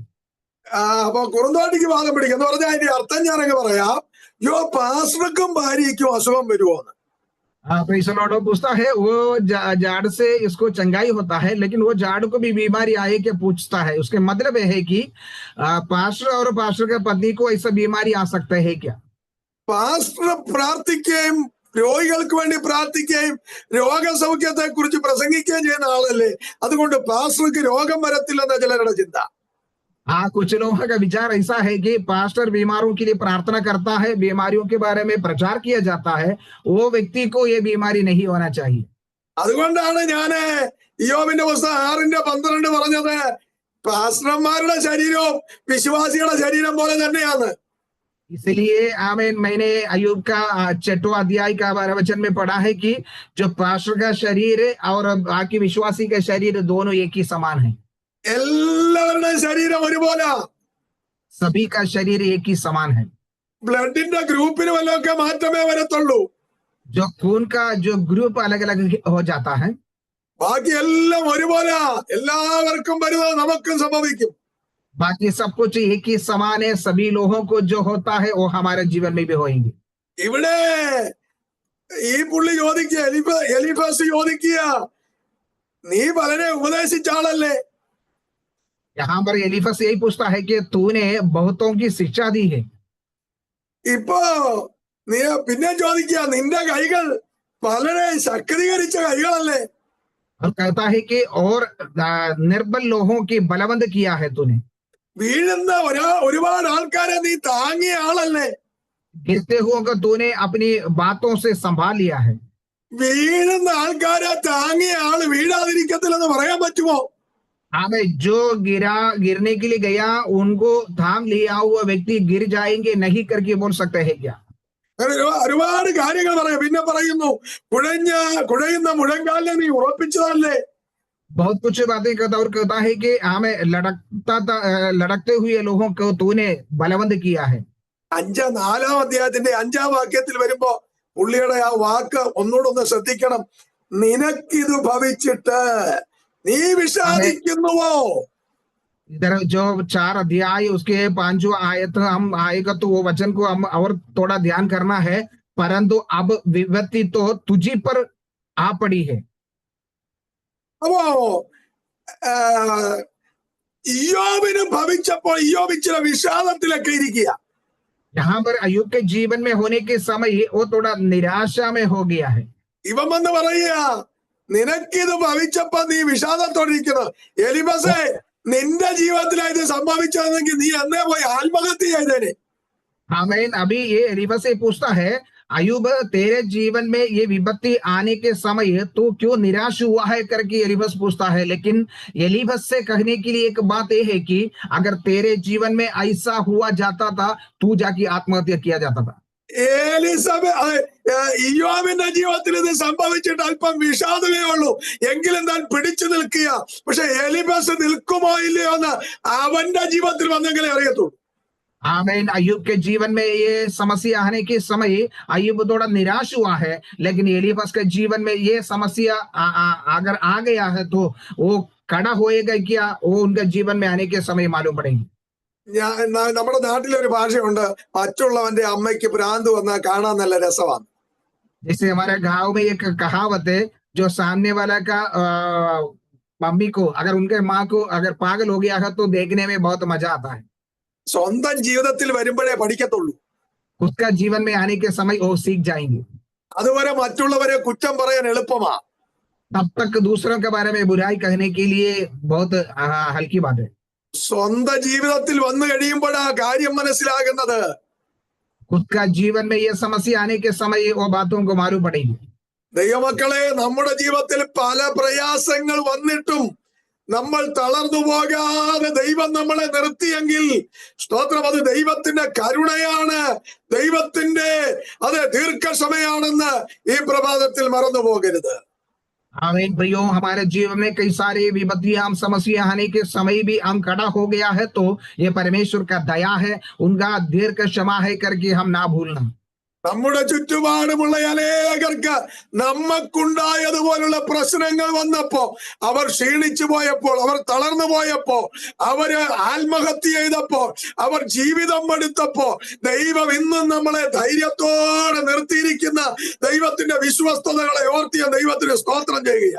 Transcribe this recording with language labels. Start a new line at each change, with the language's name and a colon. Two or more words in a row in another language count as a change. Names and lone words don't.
Malayalam: അപ്പൊ കുറുന്തോട്ടിക്ക് വാദം പിടിക്കുക എന്ന് പറഞ്ഞാൽ അതിന്റെ അർത്ഥം ഞാനങ്ങ് പറയാം. പാസ്റ്റർക്കും ഭാര്യയ്ക്കും അസുഖം വരുമോ?
Hindi: पूछता है वो झाड़ से इसको चंगाई होता है, लेकिन वो झाड़ को भी बीमारी आए क्या पूछता है। उसके मतलब यह है कि पास्टर और पास्टर के पत्नी को ऐसा बीमारी आ सकता है क्या?
Malayalam: പാസ്റ്റർ പ്രാർത്ഥിക്കുകയും രോഗികൾക്ക് വേണ്ടി പ്രാർത്ഥിക്കുകയും രോഗസൗഖ്യത്തെ കുറിച്ച് പ്രസംഗിക്കുകയും ചെയ്യുന്ന ആളല്ലേ. അതുകൊണ്ട് പാസ്റ്റർക്ക് രോഗം വരത്തില്ലെന്ന ചിലരുടെ ചിന്ത.
Hindi: हाँ, कुछ लोगों का विचार ऐसा है कि पास्टर बीमारों के लिए प्रार्थना करता है, बीमारियों के बारे में प्रचार किया जाता है, वो व्यक्ति को ये बीमारी नहीं होना चाहिए।
Malayalam: അതുകൊണ്ടാണ് ഞാന് ഇയ്യോബിന്റെ പുസ്തകം 6:12 പറഞ്ഞത് പാസ്റ്റർമാരുടെ ശരീരവും വിശ്വാസിയുടെ ശരീരം പോലെ തന്നെയാണ്.
Hindi: इसलिए आमीन, मैंने अय्यूब का 6वां अध्याय का 12 वचन में पढ़ा है कि जो पास्टर का शरीर और बाकी विश्वासी का शरीर दोनों एक ही समान है।
Malayalam: എല്ലാവരുടെയും ശരീരം ഒരുപോലെ,
Hindi: सभी का शरीर एक ही समान है।
Malayalam: ബ്ലഡിന്റെ ഗ്രൂപ്പിന് വല്ലതൊക്കെ മാറ്റമേ വരത്തുള്ളൂ.
Hindi: जो खून का जो ग्रुप अलग अलग हो जाता है,
Malayalam: ബാക്കി എല്ലാം ഒരുപോലെ, എല്ലാവർക്കും വരുന്നത് നമുക്കും സംഭവിക്കും.
Hindi: बाकी सब कुछ एक ही समान है, सभी लोगों को जो होता है वो हमारे जीवन में भी होंगे।
Malayalam: ഇവിടെ ഈ പുള്ളി ചോദിക്കുക, എലിഫാസ് ചോദിക്കുക, നീ പലരെ ഉപദേശിച്ച ആളല്ലേ?
Hindi: यहाँ पर एलीफस यही पूछता है कि तूने बहुतों की शिक्षा दी है।
Malayalam: ഇപ്പോ നീ പിന്നെ ചോദിക്കുക, നിന്റെ കൈകൾ പലരെ ശക്തീകരിച്ച കൈകളല്ലേ?
Hindi: और कहता है कि और निर्बल लोगों की बलवंत किया है तूने।
Malayalam: വീഴുന്ന ഒരുപാട് ആൾക്കാരെ നീ താങ്ങിയ ആളല്ലേ?
Hindi: गिरते हुए को तूने अपनी बातों से संभाल लिया है।
Malayalam: വീഴുന്ന ആൾക്കാരെ താങ്ങിയ ആള് വീഴാതിരിക്കത്തില്ലെന്ന് പറയാൻ പറ്റുമോ?
Hindi: हमें जो गिरने के लिए गया उनको थाम लिया हुआ व्यक्ति गिर जाएंगे नहीं करके बोल सकते हैं क्या?
Malayalam: ഒരുപാട് കാര്യങ്ങൾ പറയാം. പിന്നെ പറയുന്നു, കുഴയുന്ന മുഴങ്കാലിനെ നീ ഉറപ്പിച്ചതല്ലേ.
Hindi: बहुत कुछ बातें कहता और कहता है कि हमें लड़कते हुए लोगों को तूने बलवंत किया है।
Malayalam: 4-ാം അധ്യായത്തിന്റെ 5-ാം വാക്യത്തിൽ വരുമ്പോ പുള്ളിയുടെ ആ വാക്ക് ഒന്നുകൂടെ ഒന്ന് ശ്രദ്ധിക്കണം. നിനക്കിത് ഭവിച്ചിട്ട് നീ വിഷാദിക്കുന്നുവോ?
Hindi: इधर जो 4 अध्याय उसके 5वां आयत हम आएगा तो वो वचन को हम और थोड़ा ध्यान करना है। परंतु अब विपत्ति तो तुझी पर आ पड़ी है।
Malayalam: അപ്പോ ഇയ്യോബിന് ഭവിച്ചപ്പോൾ ഇയ്യോബ് ഇച്ചിരി വിഷാദത്തിലൊക്കെ ഇരിക്കുക.
Hindi: यहाँ पर अय्यूब के जीवन में होने के समय वो थोड़ा निराशा में हो गया है।
Malayalam: ഇവൻ വന്ന് പറയുക, നിനക്കിത് ഭവിച്ചപ്പോ നീ വിഷാദത്തോടിരിക്കുന്നത്. എലിഫസേ, നിന്റെ ജീവിതത്തിലാണ് ഇത് സംഭവിച്ചതെങ്കിൽ നീ എന്നേ പോയി ആത്മഹത്യ ചെയ്തേനെ.
Hindi: आमीन। अभी ये एलीफज से पूछता है, अय्यूब तेरे जीवन में ये विपत्ति आने के समय तू क्यों निराश हुआ है करके एलीफज पूछता है। लेकिन एलीफज से कहने के लिए एक बात यह है कि अगर तेरे जीवन में ऐसा हुआ जाता था तू जाके आत्महत्या किया जाता था।
Malayalam: ഇയ്യോബിന്റെ ജീവിതത്തിൽ ഇത് സംഭവിച്ചിട്ട് അല്പം വിഷാദമേ ഉള്ളൂ, എങ്കിലും താൻ പിടിച്ചു നിൽക്കുക. പക്ഷെ എലിഫസ് നിൽക്കുമോ ഇല്ലയോ എന്ന് അവന്റെ ജീവിതത്തിൽ വന്നെങ്കിലേ അറിയത്തുള്ളൂ.
Hindi: आमीन। अय्यूब के जीवन में ये समस्या आने के समय अय्यूब थोड़ा निराश हुआ है, लेकिन एलीफज के जीवन में ये समस्या अगर आ गया है तो वो खड़ा होएगा क्या, वो उनके जीवन में आने के समय मालूम पड़ेगी।
Malayalam: നമ്മുടെ നാട്ടിലൊരു ഭാഷയുണ്ട്, മറ്റുള്ളവന്റെ അമ്മയ്ക്ക് ഭ്രാന്ത് വന്നാൽ കാണാൻ നല്ല രസമാണ്.
Hindi: जैसे हमारे गांव में एक कहावत है, जो सामने वाला का मम्मी को अगर उनके माँ को अगर पागल हो गया है तो देखने में बहुत मजा आता है।
Malayalam: സ്വന്തം ജീവിതത്തിൽ വരുമ്പോഴേ പഠിക്കത്തുള്ളൂ.
Hindi: उसका जीवन में आने के समय वो सीख जाएंगे।
Malayalam: അതുവരെ മറ്റുള്ളവരെ കുറ്റം പറയാൻ എളുപ്പമാ.
Hindi: तब तक दूसरों के बारे में बुराई कहने के लिए बहुत हल्की बात है।
Malayalam: സ്വന്തം ജീവിതത്തിൽ വന്നു കഴിയുമ്പോഴാ കാര്യം മനസ്സിലാകുന്നത്.
Hindi: उसका जीवन में ये समस्या आने के समय वो बातों को मालूम पड़ेगी।
Malayalam: ദൈവമക്കളെ, നമ്മുടെ ജീവിതത്തിൽ പല പ്രയാസങ്ങൾ വന്നിട്ടും നമ്മൾ തളർന്നു പോകാതെ ദൈവം നമ്മളെ നിർത്തിയെങ്കിൽ സ്തോത്രം, അത് ദൈവത്തിന്റെ കരുണയാണ്, ദൈവത്തിന്റെ അത് ദീർഘക്ഷമയാണെന്ന് ഈ പ്രഭാതത്തിൽ മറന്നു പോകരുത്.
Hindi: आमीन। प्रियो, हमारे जीवन में कई सारे विपत्तियां समस्या आने के समय भी हम खड़ा हो गया है तो ये परमेश्वर का दया है, उनका दीर्घ क्षमा है करके हम ना भूलना।
Malayalam: നമ്മുടെ ചുറ്റുപാടുമുള്ള അനേകർക്ക് നമുക്കുണ്ടായതുപോലുള്ള പ്രശ്നങ്ങൾ വന്നപ്പോ, അവർ ക്ഷീണിച്ചു പോയപ്പോൾ, അവർ തളർന്നു പോയപ്പോ, അവര് ആത്മഹത്യ ചെയ്തപ്പോ, അവർ ജീവിതം എടുത്തപ്പോ, ദൈവം ഇന്നും നമ്മളെ ധൈര്യത്തോടെ നിർത്തിയിരിക്കുന്ന ദൈവത്തിന്റെ വിശ്വസ്തതകളെ ഓർത്തിയ ദൈവത്തിന് സ്തോത്രം ചെയ്യുക.